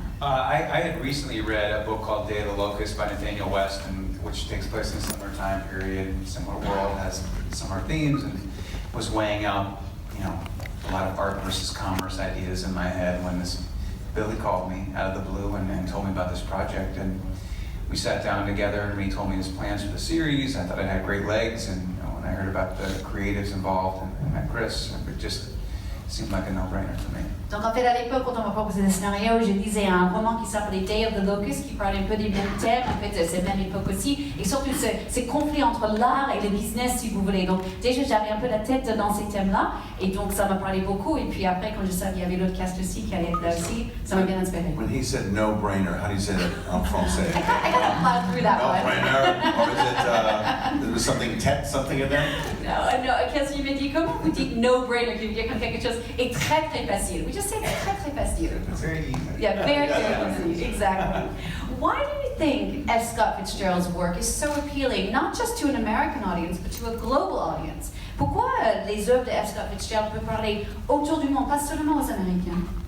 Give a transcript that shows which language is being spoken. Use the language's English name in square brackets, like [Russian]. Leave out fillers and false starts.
[English] I had recently read a book called Day of the Locust by Nathaniel West, which takes place in a similar time period, similar world, has similar themes, and was weighing out, a lot of art versus commerce ideas in my head when Billy called me out of the blue and told me about this project, and we sat down together and he told me his plans for the series. I thought it had great legs, and when I heard about the creatives involved and met Chris, it just seemed like a no-brainer to me. [French] Donc en fait, à l'époque, quand on m'a proposé le scénario, je lisais un roman qui s'appelait Day of the Locust, qui parlait un peu des mêmes thèmes, en fait, c'est la même époque aussi, et surtout ces conflits entre l'art et le business, si vous voulez. Donc déjà, j'avais un peu la tête dans ces thèmes-là, et donc ça m'a parlé beaucoup, et puis après, quand je savais qu'il y avait l'autre cast aussi qui allait être là aussi, ça m'a bien inspiré. [English] When he said no-brainer, how do you say that [French] en français? [English] I gotta plow through that one. No-brainer, or is it, there was something in there? [French] Non, Kelsey me dit, comment vous dites no-brainer, qui veut dire quand quelque chose est très très facile? [English] We just say [French] très très facile. [English] It's very easy. Yeah, very easy, exactly. Why do you think F. Scott Fitzgerald's work is so appealing, not just to an American audience, but to a global audience? [French] Pourquoi les œuvres de F. Scott Fitzgerald peuvent parler autour du monde, pas seulement aux Américains?